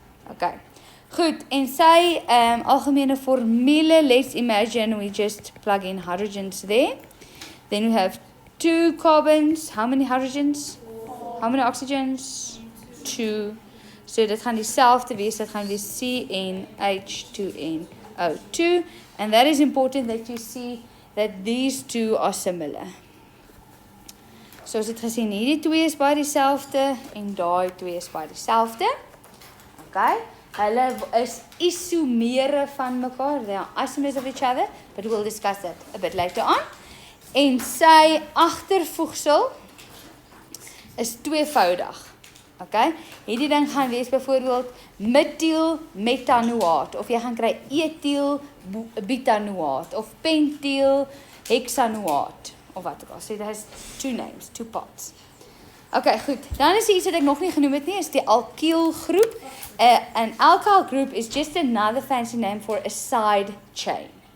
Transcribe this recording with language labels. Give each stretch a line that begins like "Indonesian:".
English: Okay,
Afrikaans: goed, en sy algemene formule,
English: let's imagine we just plug in hydrogens there, then we have 2 carbons, how many hydrogens? How many oxygens? 2.
Afrikaans: So dit gaan dieselfde wees, dit gaan wees CnH2nO2.
English: And that is important that you see that these two are similar.
Afrikaans: So as het gesien, hierdie 2 is baie dieselfde en daai 2 is baie dieselfde. Okay? Hulle is isomere van mekaar.
English: They are isomers of each other, but we'll discuss that a bit later on.
Afrikaans: En sy agtervoegsel is tweevoudig. Okay? Hierdie ding gaan wees byvoorbeeld metiel metanoaat of jy gaan kry etiel butanoaat of pentiel hexanoaat of wat ook al.
English: So it has 2 names, 2 parts. Okay, goed.
Afrikaans: Dan is iets wat ek nog nie genoem het nie, is die alkyl groep.
English: An alkyl group is just another fancy name for a side chain.